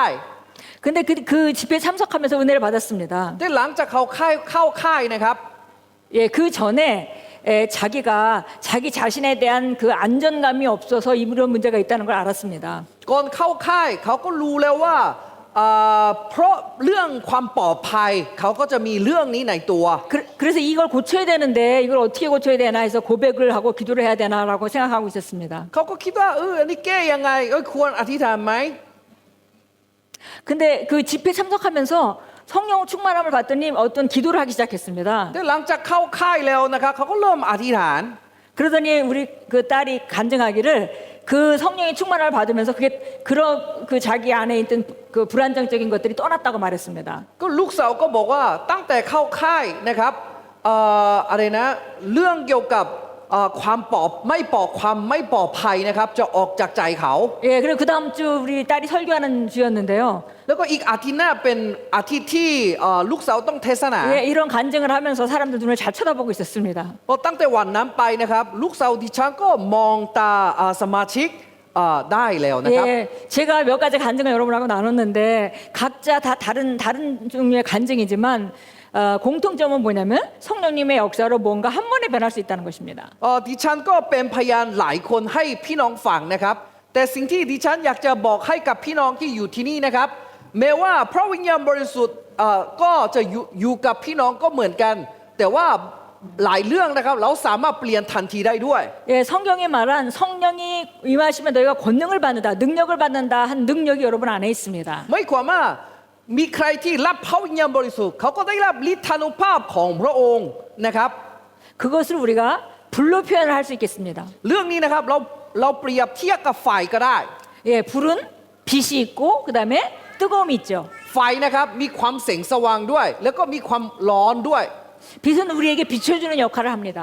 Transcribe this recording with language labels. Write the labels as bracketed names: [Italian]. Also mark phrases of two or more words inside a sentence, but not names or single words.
[Korean] 근데 그 집회에 참석하면서 은혜를 받았습니다. [Thai] แต่หลังจากเขาเข้าค่ายนะครับ [Korean] 예, 그 전에 자기가 자기 자신에 대한 그 안전감이 없어서 이런 문제가 있다는 걸 알았습니다. [Thai] ก่อนเข้าค่ายเขาก็รู้แล้วว่าเพราะเรื่องความปลอดภัยเขาก็จะมีเรื่องนี้ในตัว [Korean] 그래서 이걸 고쳐야 되는데 이걸 어떻게 고쳐야 되나 해서 고백을 하고 기도를 해야 되나라고 생각하고 있었습니다. [Thai] เขาก็คิดว่าอันนี้แก้ยังไงควรอธิษฐานไหม [Korean] 근데 그 집회 참석하면서 성령 충만함을 받더니 어떤 기도를 하기 시작했습니다. [Thai] แต่หลังจากเข้าค่ายแล้วนะครับเขาก็เริ่มอธิษฐาน [Korean] 그러더니 우리 그 딸이 간증하기를 그 성령의 충만함을 받으면서 그게 그런 그 자기 안에 있던 그 불안정적인 것들이 떠났다고 말했습니다. [Thai] ก็ลูกสาวก็บอกว่าตั้งแต่เข้าค่ายนะครับอะไรนะเรื่องเกี่ยวกับความไม่ปลอดภัยนะครับจะออกจากใจเขา [Korean] 예, 그리고 그 다음 주 우리 딸이 설교하는 주였는데요. [Thai] แล้วก็อีกอาทิตย์หน้าเป็นอาทิตย์ที่ลูกสาวต้องเทศนา [Korean] 예, 이런 간증을 하면서 사람들 눈을 잘 쳐다보고 있었습니다. [Thai] พอตั้งแต่วันนั้นไปนะครับลูกสาวดิฉันก็มองตาสมาชิกได้แล้วนะครับ [Korean] 예, 제가 몇 가지 간증을 여러분하고 나눴는데 각자 다 다른 종류의 간증이지만 공통점은 뭐냐면 성령님의 역사로 뭔가 한 번에 변할 수 있다는 것입니다. [Thai] ดิฉันก็เป็นพยานหลายคนให้พี่น้องฟังนะครับแต่สิ่งที่ดิฉันอยากจะบอกให้กับพี่น้องที่อยู่ที่นี่นะครับแม้ว่าพระวิญญาณบริสุทธิ์ก็จะอยู่กับพี่น้องก็เหมือนกัน แต่ว่าหลายเรื่องนะครับเราสามารถเปลี่ยนทันทีได้ด้วย [Korean] 예, 성경이 말한 성령이 임하시면 너희가 권능을 받는다, 능력을 받는다 한 능력이 여러분 안에 있습니다. [Thai] ไม่ความว่ามีใครที่รับพระวิญญาณบริสุทธิ์เขาก็ได้รับฤทธานุภาพของพระองค์นะครับ [Korean] 그것을 우리가 불로 표현을 할 수 있겠습니다. [Thai] เรื่องนี้นะครับเราเปรียบเทียบกับไฟก็ได้ [Korean] 예, 불은 빛이 있고 그 다음에 뜨거움이 있죠. [Thai] ไฟนะครับมีความแสงสว่างด้วย แล้วก็มีความร้อนด้วย [Korean] 빛은 우리에게 비춰주는 역할을 합니다.